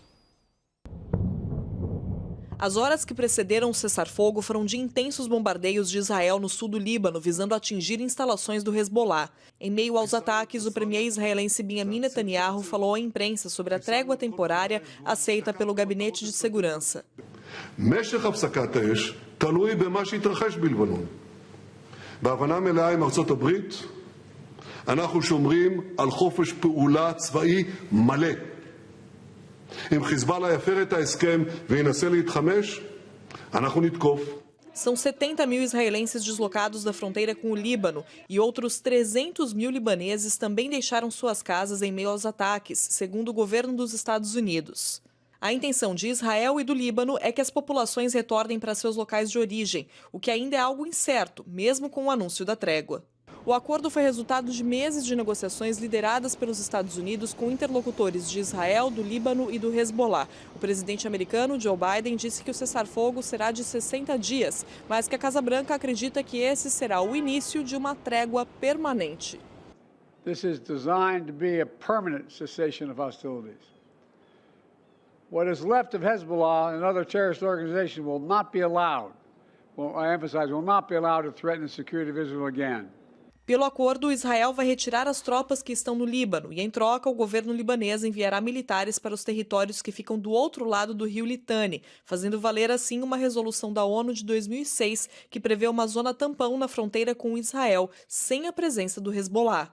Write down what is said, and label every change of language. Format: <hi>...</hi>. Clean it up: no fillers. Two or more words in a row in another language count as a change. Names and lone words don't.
<pt>As horas que precederam o cessar-fogo foram de intensos bombardeios de Israel no sul do Líbano, visando atingir instalações do Hezbollah. Em meio aos ataques, o premier israelense Benjamin Netanyahu falou à imprensa sobre a trégua temporária aceita pelo Gabinete de Segurança.</pt> <he>משך הפסקת האש תלוי במה שהתרחש בלבנון. בהבנה מלאה עם ארצות הברית, אנחנו שומרים על חופש פעולה צבאי מלא. אם חיזבאללה יפר את ההסכם וינסה להתחמש, אנחנו נתקוף.</he> <pt>São 70 mil israelenses deslocados da fronteira com o Líbano e outros 300 mil libaneses também deixaram suas casas em meio aos ataques, segundo o governo dos Estados Unidos. A intenção de Israel e do Líbano é que as populações retornem para seus locais de origem, o que ainda é algo incerto, mesmo com o anúncio da trégua. O acordo foi resultado de meses de negociações lideradas pelos Estados Unidos com interlocutores de Israel, do Líbano e do Hezbollah. O presidente americano, Joe Biden, disse que o cessar-fogo será de 60 dias, mas que a Casa Branca acredita que esse será o início de uma trégua permanente.</pt> <en>This is designed to be a permanent cessation of hostilities. What is left of Hezbollah and other terrorist organizations will not be allowed, I emphasize, will not be allowed to threaten the security of Israel again.</en> <pt>Pelo acordo, Israel vai retirar as tropas que estão no Líbano e, em troca, o governo libanês enviará militares para os territórios que ficam do outro lado do rio Litani, fazendo valer assim uma resolução da ONU de 2006 que prevê uma zona tampão na fronteira com Israel, sem a presença do Hezbollah.</pt>